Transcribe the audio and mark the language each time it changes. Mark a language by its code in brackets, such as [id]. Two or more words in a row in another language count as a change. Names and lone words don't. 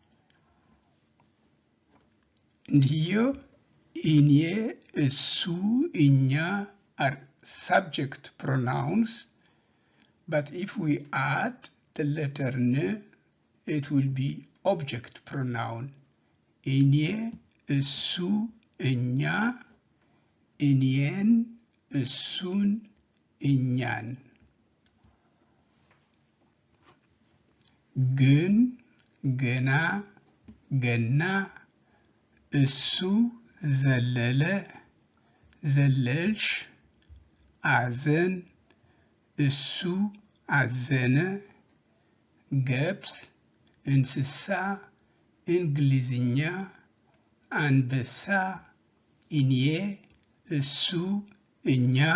[en] And here, [am] እኔ፣ እሱ፣ እኛ [en] are subject pronouns, but if we add the letter n, it will be object pronoun. [am] Inye, እሱ፣ እኛ፣ እኔን፣ እሱን፣ እኛን. Gün, gena, gena, esu, ዘለለ, ዘለልሽ, አዘን፣ እሱ፣ አዘነ፣ ገብስ፣ እንስሳ፣ እንግሊዝኛ፣ አንበሳ፣ እኔ፣ እሱ፣ እኛ፣